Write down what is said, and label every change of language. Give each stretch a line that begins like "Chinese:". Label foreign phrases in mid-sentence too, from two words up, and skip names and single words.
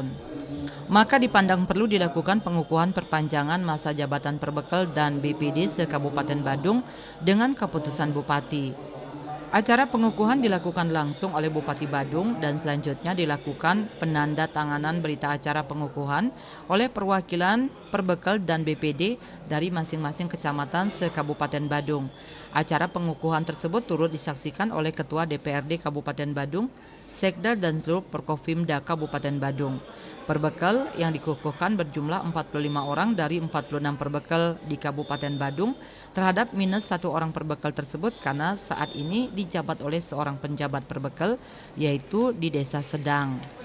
Indonesian: Maka dipandang perlu dilakukan pengukuhan perpanjangan masa jabatan perbekal dan BPD se-Kabupaten Badung dengan keputusan Bupati. Acara pengukuhan dilakukan langsung oleh Bupati Badung dan selanjutnya dilakukan penandatanganan berita acara pengukuhan oleh perwakilan perbekal dan BPD dari masing-masing kecamatan se-Kabupaten Badung. Acara pengukuhan tersebut turut disaksikan oleh Ketua DPRD Kabupaten Badung, Sekda dan seluruh Perkofimda Kabupaten Badung. Perbekal yang dikukuhkan berjumlah 45 orang dari 46 perbekal di Kabupaten Badung terhadap minus 1 orang perbekal tersebut karena saat ini dijabat oleh seorang penjabat perbekal yaitu di Desa Sedang.